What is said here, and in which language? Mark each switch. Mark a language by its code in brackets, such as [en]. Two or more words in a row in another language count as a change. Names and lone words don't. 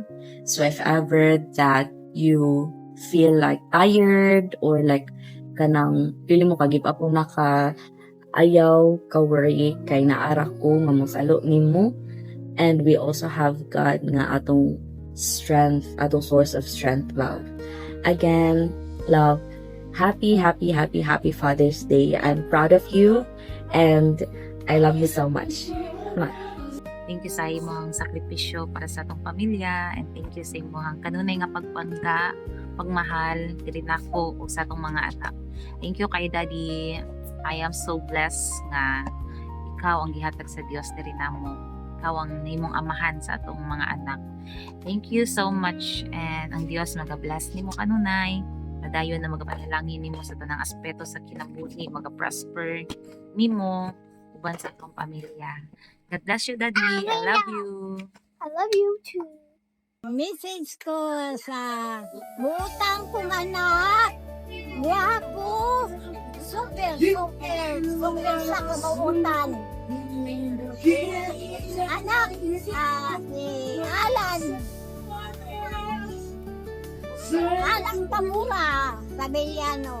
[en] So if ever that you feel tired or [ceb] kanang pili mo ka [en] give up [ceb] na ka ayaw ka worry kay naara ko nga mosalo nimo, and we also have God nga atong strength, atong source of strength, love. [en] Again, love, happy Father's Day. I'm proud of you and I love you so much. Thank you [ceb] sa imong sakripisyo para sa atong pamilya, [en] and thank you [ceb] sa imong kanunay nga pagpangga, pagmahal diri nako ug sa atong mga anak. [en] Thank you [ceb] kay Daddy. [en] I am so blessed [ceb] nga ikaw ang gihatag sa Dios diri namo. Ikaw ang nimong amahan sa atong mga anak. [en] Thank you so much, and [ceb] ang Dios maga-bless nimo kanunay. Nadayon na magapanalangin nimo sa tanang aspeto sa kinabuhi, maga-prosper nimo uban sa atong pamilya. [en] God bless you, Daddy. I love you. I love you too. [ceb] Message ko sa butang kong anak. Wapo. Super sa kabuutan. Anak, si Alan. Alang Tamura, Sabeliano.